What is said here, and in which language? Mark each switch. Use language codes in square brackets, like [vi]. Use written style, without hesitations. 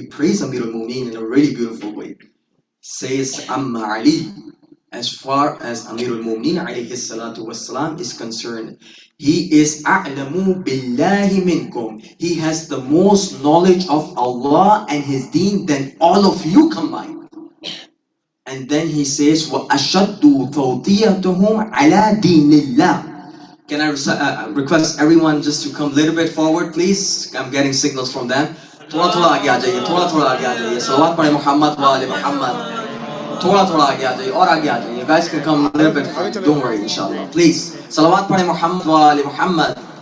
[en] He praised Amir al-Mu'mineen in a really beautiful way. Says, Amma Ali, as far as Amir al-Mu'mineen alayhi salatu wassalam is concerned, he is [ar] a'lamu billahi minkum. [en] He has the most knowledge of Allah and His deen than all of you combined. And then he says, [ar] وَأَشَدُّ تَوْطِيَتُهُمْ عَلَى دِينِ اللَّهِ. [en] Can I request everyone just to come a little bit forward, please? I'm getting signals from them. [hi] थोड़ा थोड़ा आगे आ जाइए, थोड़ा थोड़ा आगे आ जाइए. सलवात पढ़े मोहम्मद वाले मोहम्मद. थोड़ा थोड़ा आगे आ जाइए और आगे आ जाइए. [en] You guys can come a little bit forward. Don't worry, inshallah. Please. [hi] सलवात पढ़े मोहम्मद वाले मोहम्मद.